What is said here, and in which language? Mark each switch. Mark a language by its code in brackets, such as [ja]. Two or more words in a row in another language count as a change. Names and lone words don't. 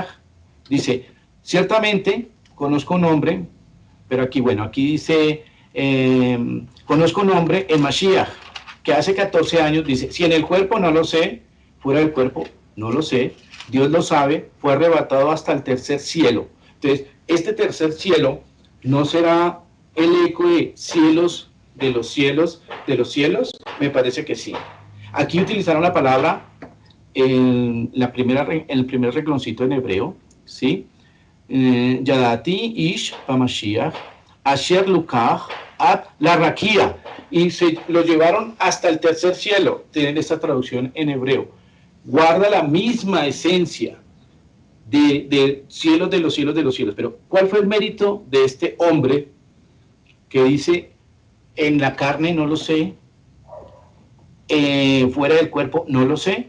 [es] Dice, ciertamente, conozco un hombre, pero aquí, bueno, aquí dice, conozco un hombre, el Mashiach, que hace 14 años, dice, si en el cuerpo no lo sé, fuera del cuerpo no lo sé, Dios lo sabe, fue arrebatado hasta el tercer cielo. Entonces, este tercer cielo no será el eco de cielos, de los cielos, de los cielos, me parece que sí. Aquí utilizaron la palabra, el primer rengloncito en hebreo, ¿sí? [he] ידעתי איש במשיח, אשר לוקח עד לרקיע, [es] y se lo llevaron hasta el tercer cielo. Tienen esta traducción en hebreo. Guarda la misma esencia de cielos de los cielos de los cielos. Pero ¿cuál fue el mérito de este hombre que dice, en la carne no lo sé, fuera del cuerpo no lo sé?